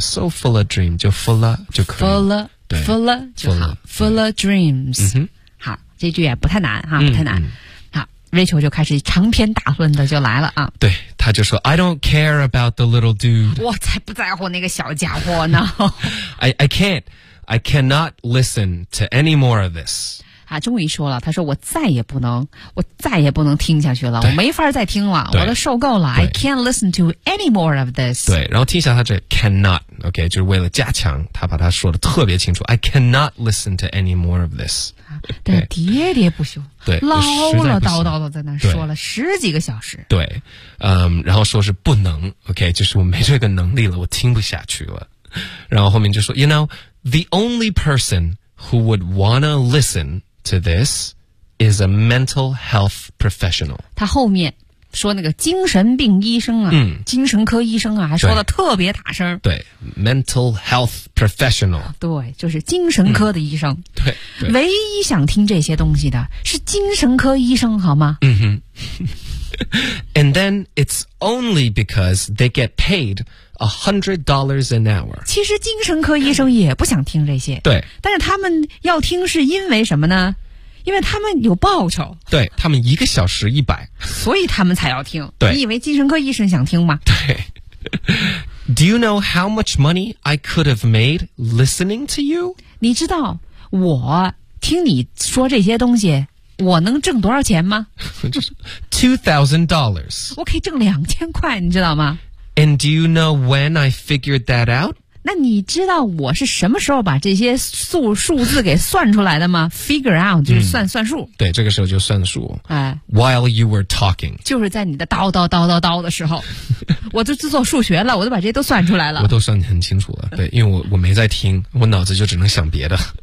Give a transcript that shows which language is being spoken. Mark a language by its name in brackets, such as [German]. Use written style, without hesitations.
[English] So full of dream 就 full of 就可以。 [Chinese] Full of， 对 ，full of 就好。Full of dreams，好，这句也不太难哈，不太难。好 ，Rachel 就开始长篇大论的就来了啊。对，他就说 ， [English] I don't care about the little dude。 [Chinese] 我才不在乎那个小家伙呢。 [English] I can't， I cannot listen to any more of this。 [Chinese] 啊，终于说了，他说我再也不能听下去了，我没法再听了，我都受够了， [English] I can't listen to any more of this， [Chinese] 对，然后听一下他这 cannot， OK， 就是为了加强他把他说的特别清楚， [English] I cannot listen to any more of this， [Chinese] 对，喋喋不休，对，唠唠叨叨的在那说了十几个小时，对，然后说是不能， OK， 就是我没这个能力了，我听不下去了，然后后面就说 [English] you know the only person who would wanna listenTo this is a mental health professional. [Chinese] 他后面说那个精神病医生啊，精神科医生啊，还说的特别大声。 [English] 对 ，mental health professional. [Chinese] 对，就是精神科的医生。对，唯一想听这些东西的是精神科医生，好吗？嗯哼。 [English] And then it's only because they get paid $100 an hour. [Chinese] 其实精神科医生也不想听这些。对。但是他们要听是因为什么呢？因为他们有报酬。对，他们一个小时100。所以他们才要听。对。你以为精神科医生想听吗？对。 [English] Do you know how much money I could have made listening to you? [Chinese] 你知道我听你说这些东西我能挣多少钱吗？ [English] $2,000。 [Chinese] 我可以挣2000块，你知道吗？ [English] And do you know when I figured that out? [Chinese] 那你知道我是什么时候把这些数字给算出来的吗？ Figure out 就是算数、嗯、对，这个时候就算数、哎、 [English] While you were talking， [Chinese] 就是在你的叨叨叨叨叨的时候我就做数学了，我都把这些都算出来了，我都算得很清楚了。对，因为我没在听，我脑子就只能想别的